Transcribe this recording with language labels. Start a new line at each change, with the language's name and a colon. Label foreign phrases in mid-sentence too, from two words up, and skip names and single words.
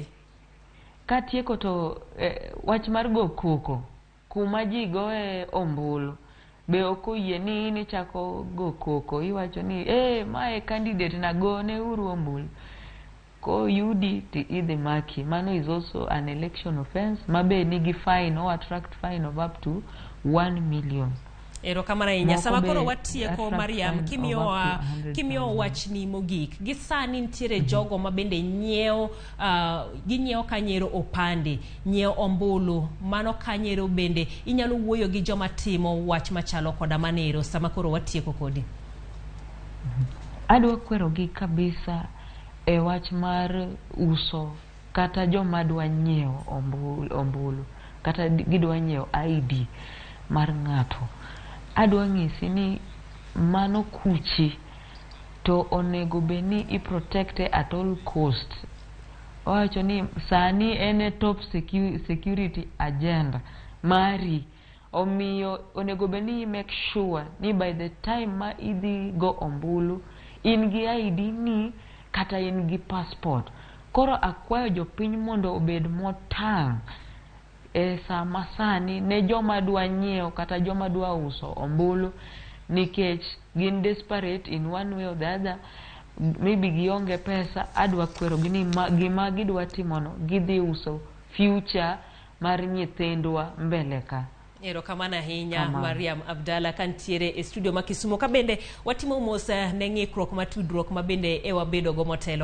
Luo (Kenya and Tanzania): Katieko to wach mar go koko kuma ji goe ombulu be okoyie ni chako go koko. Iwacho ni mae candidate na gone uru ombulu. Ko yudi to idhi maki.
English: Mano is also an election offense.
Luo (Kenya and Tanzania): Mabe nigi
English: fine or attract fine of up to 1 million.
Luo (Kenya and Tanzania): Erokamano ahinya. Sama koro watieko Mariam kimiyo wachni mogik. Gisani nitiere jogo mabende ginyiewo kanyero opande, nyiewo ombulu, mano kanyero bende inyalo wuoyo gi joma timo wach machalo koda manero sama koro watieko kodi. Adwa kwero gi kabisa e wach mar uso kata joma dwa nyiewo ombulu kata gidwa nyiewo ID mar ng'ato. Adwa ng'isi ni mano kuchi to onego beni i
English: protect at all cost.
Luo (Kenya and Tanzania): Owacho ni sani ene
English: top security agenda
Luo (Kenya and Tanzania): mari. Omiyo onego beni
English: make sure
Luo (Kenya and Tanzania): ni
English: by the time
Luo (Kenya and Tanzania): ma idhi go ombulu in gi ID ni kata in gi passport. Koro akwayo jopiny mondo obed motang' sama sani ne joma dwa nyiewo kata joma dwa uso ombulu nikech gin desperate
English: in one way or the other.
Luo (Kenya and Tanzania): maybe gionge pesa, adwa kwero gini gima gidwa timono, gidhi uso future mar nyithindwa mbele ka. Erokamano ahinya Mariam Abdalla kantiere e studio ma Kisumo ka bende watimo mos ne ng'ikruok matudruok ma bende e wabedo go motelo.